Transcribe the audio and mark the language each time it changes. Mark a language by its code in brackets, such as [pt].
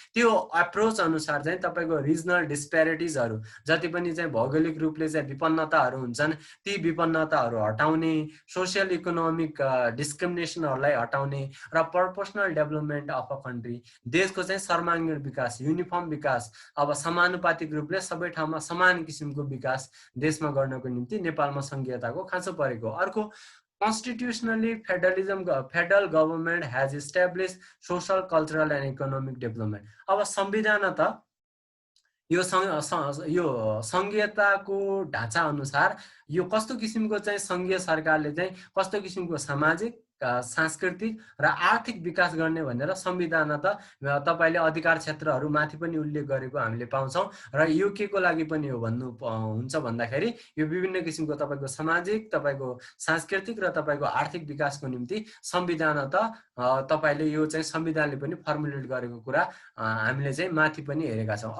[ne] त्यो एप्रोच अनुसार चाहिँ तपाईँको रिजनल डिस्प्यारिटिजहरू जति पनि चाहिँ भौगोलिक रूपले चाहिँ विपन्नताहरू हुन्छन् ती विपन्नताहरू हटाउने, सोसियल इकोनोमिक डिस्क्रिमिनेसनहरूलाई हटाउने र [en] personal development of a country, [ne] देशको चाहिँ सर्वाङ्गीण विकास, युनिफर्म विकास, अब समानुपातिक रूपले सबै ठाउँमा समान किसिमको विकास देशमा गर्नको निम्ति नेपालमा संघीयताको खाँचो परेको। [en] अर्को, constitutionally federal government has established social, cultural and economic development. [ne] अब संविधान त यो संघीयताको ढाँचा अनुसार यो कस्तो किसिमको चाहिँ संघीय सरकारले चाहिँ कस्तो किसिमको सामाजिक, सांस्कृतिक र आर्थिक विकास गर्ने भनेर संविधान त तपाईले अधिकार क्षेत्रहरू माथि पनि उल्लेख गरेको हामीले पाउँछौं र यो के को लागि पनि हो भन्नु हुन्छ भन्दाखेरि यो विभिन्न किसिमको तपाईको सामाजिक, तपाईको सांस्कृतिक र तपाईको आर्थिक विकासको निम्ति संविधान त तपाईले यो चाहिँ संविधानले पनि फर्मुलेट गरेको कुरा हामीले चाहिँ माथि पनि हेरेका छौं।